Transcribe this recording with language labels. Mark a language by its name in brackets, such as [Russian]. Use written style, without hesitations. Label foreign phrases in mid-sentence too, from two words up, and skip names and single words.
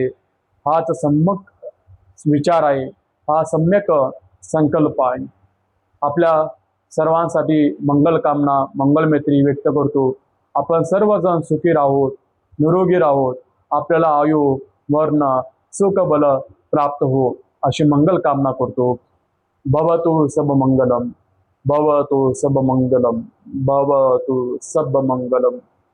[Marathi] हाच सम्यक विचार आहे, हा सम्यक संकल्प आहे. आपल्या सर्वांसाठी मंगलकामना, मंगलमैत्री व्यक्त करतो. आपण सर्वजण सुखी राहोत, निरोगी राहोत, आपल्याला आयु वर्ण सुख बल प्राप्त हो अशी मंगलकामना करतो. [Pali] भवतु सब मंगलम, भवतु सब मंगलम, भवतु सब मंगलम.